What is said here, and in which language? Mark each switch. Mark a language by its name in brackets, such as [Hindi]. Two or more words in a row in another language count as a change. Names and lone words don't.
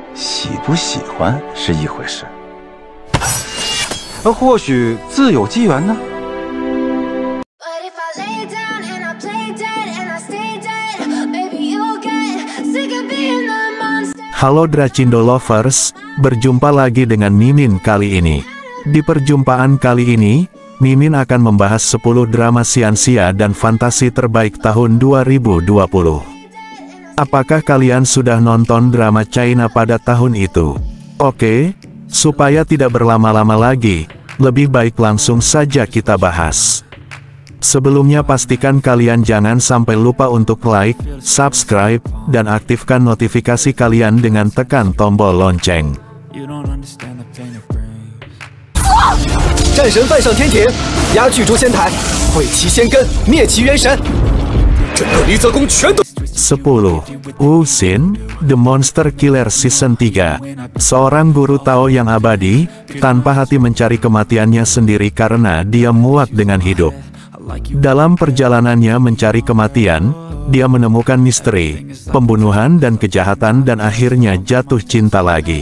[Chinese] 喜不喜欢是一回事，或许自有机缘呢。 [Indonesian] Halo Dracindo Lovers, berjumpa lagi dengan Mimin kali ini. Di perjumpaan kali ini, Mimin akan membahas 10 drama siansia dan fantasi terbaik tahun 2020. Apakah kalian sudah nonton drama China pada tahun itu? Oke, supaya tidak berlama-lama lagi, lebih baik langsung saja kita bahas. Sebelumnya pastikan kalian jangan sampai lupa untuk like, subscribe, dan aktifkan notifikasi kalian dengan tekan tombol lonceng. [Chinese] 战神犯上天庭，压巨诛仙台，毁其仙根，灭其元神，整个离泽宫全都。 [Indonesian] 10. Wu Xin, The Monster Killer Season 3. Seorang guru Tao yang abadi, tanpa hati mencari kematiannya sendiri karena dia muak dengan hidup. Dalam perjalanannya mencari kematian, dia menemukan misteri, pembunuhan dan kejahatan dan akhirnya jatuh cinta lagi.